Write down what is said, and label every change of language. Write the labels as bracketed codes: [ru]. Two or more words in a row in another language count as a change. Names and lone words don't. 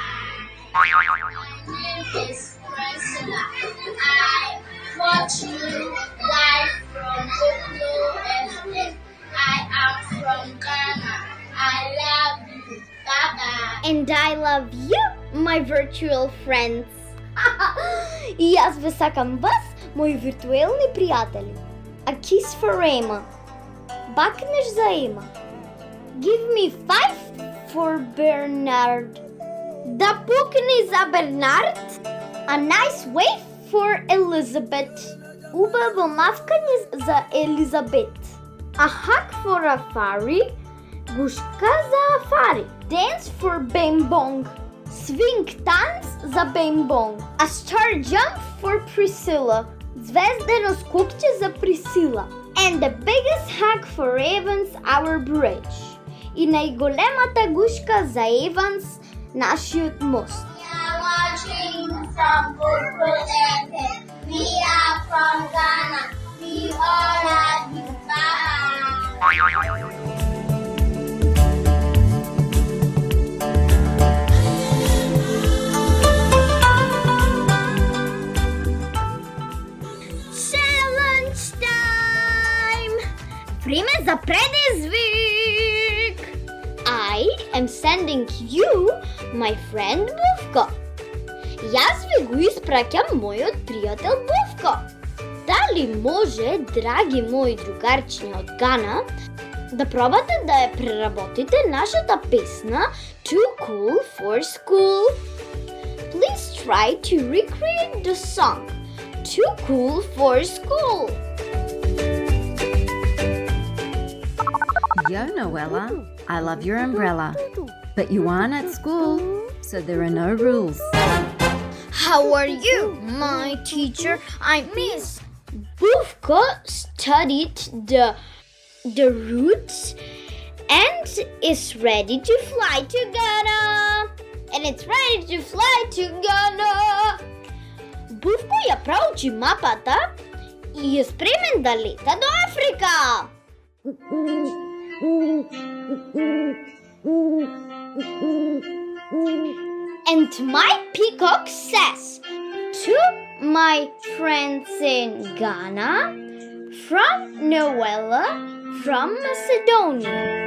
[en] My name is Priscilla. I watch you live from OFA. I am from Ghana. I love you. Bye-bye. And I love you, my virtual friends. [mk] И аз ви сакам вас, мои виртуелни пријатели. [en] A kiss for Emma. [mk] Бакнеш за Ема. [en] Give me 5 for Bernard. [mk] Да пукни за Бернард. [en] A nice wave for Elizabeth. [mk] Убаво мавкање за Елизабет. [en] A hug for Afari. [mk] Гушка за Афари. [en] Dance for Bing Bong. Swing [mk] танц за [en] Bing Bong. A star jump for Priscilla. [mk] Звездено скокче за Присила. [en] And the biggest hug for Evans, our bridge. [mk] И најголемата гушка за Еванс, нашиот мост. [en] We are watching from Google FM. We are from Ghana. We all love you. Bye. Challenge time! [mk] Време за предизвик! [en] I am sending you my friend Бувко. [mk] Јас ви го испраќам мојот пријател Бувко. Дали може, драги мои другарчиња од Гана, да пробате да ја преработите нашата песна Too Cool for School? [en] Please try to recreate the song Too Cool for School. Yo, Noella, I love your umbrella, but you aren't at school, so there are no rules. How are you, my teacher? I'm Miss. Bufka studied the routes and is ready to fly to Ghana. And it's ready to fly to Ghana. [mk] Bufko ја проучи мапата и е спремен да лета до Африка. [en] And my peacock says to my friends in Ghana, from Noella, from Macedonia.